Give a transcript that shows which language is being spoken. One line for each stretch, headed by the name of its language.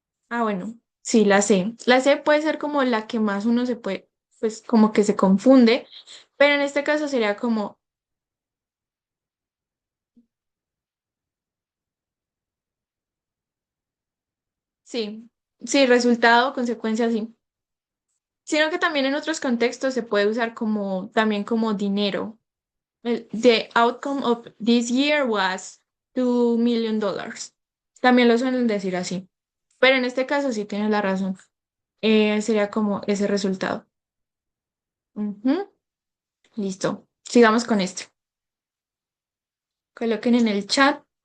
Spanish: Ah, bueno, sí, la C. La C puede ser como la que más uno se puede, pues como que se confunde, pero en este caso sería como, sí, sí, resultado, consecuencia, sí. Sino que también en otros contextos se puede usar como, también como dinero.
English: The outcome of this year was $2 million.
Spanish: También lo suelen decir así. Pero en este caso sí tienes la razón. Sería como ese resultado. Ujú. Listo. Sigamos con esto. Coloquen en el chat.